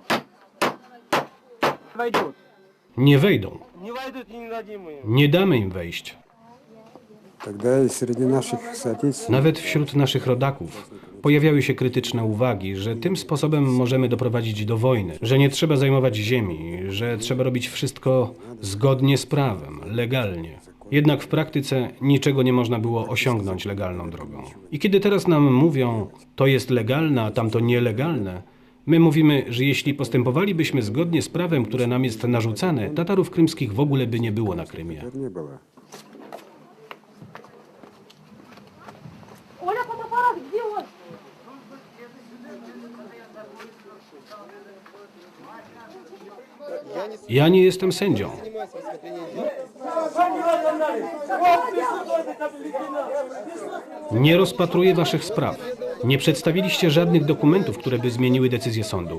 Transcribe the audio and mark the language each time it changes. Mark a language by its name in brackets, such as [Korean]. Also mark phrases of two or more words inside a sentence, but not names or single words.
[Russian] войдут. [Polish] Nie wejdą. [Russian] Не войдут и не дадим им. [Polish] Nie damy im wejść. [Russian] Тогда и среди наших соотечественников [Polish] Nawet wśród naszych rodaków pojawiały się krytyczne uwagi, że tym sposobem możemy doprowadzić do wojny, że nie trzeba zajmować ziemi, że trzeba robić wszystko zgodnie z prawem, legalnie. Jednak w praktyce niczego nie można było osiągnąć legalną drogą. I kiedy teraz nam mówią, to jest legalne, a tamto nielegalne, my mówimy, że jeśli postępowalibyśmy zgodnie z prawem, które nam jest narzucane, Tatarów krymskich w ogóle by nie było na Krymie. [Russian] не было. Оля, фотоаппарат, где он? [Polish] Ja nie jestem sędzią. Nie rozpatruję waszych spraw. Nie przedstawiliście żadnych dokumentów, które by zmieniły decyzję sądu.